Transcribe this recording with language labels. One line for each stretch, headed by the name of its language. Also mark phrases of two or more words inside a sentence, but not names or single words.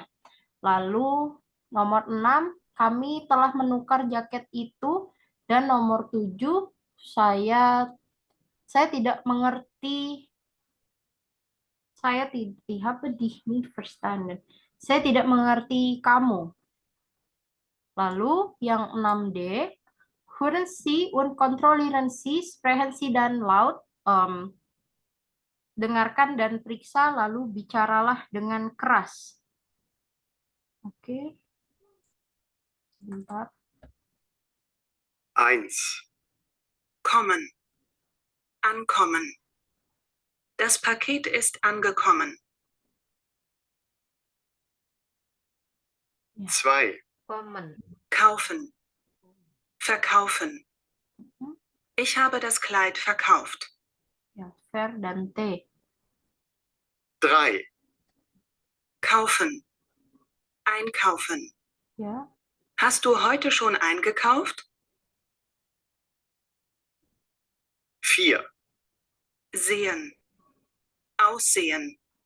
Indonesian: Lalu nomor 6, kami telah menukar jaket itu. Dan nomor 7, saya tidak mengerti. Saya tidak mengerti kamu. Lalu yang
German: 6D, hören Sie und kontrollieren Sie, sprechen Sie dan laut.
Indonesian: Dengarkan dan periksa, lalu bicaralah dengan keras. Oke. Bentar.
German: 1. Kommen. Ankommen. Das Paket ist angekommen. 2. Kommen. Kaufen. Verkaufen. Ich habe das Kleid verkauft.
Indonesian: Ya, ver dan T.
German: 3. Kaufen. Einkaufen.
Indonesian: Ya.
German: Hast du heute schon eingekauft? 4. Sehen. Aussehen.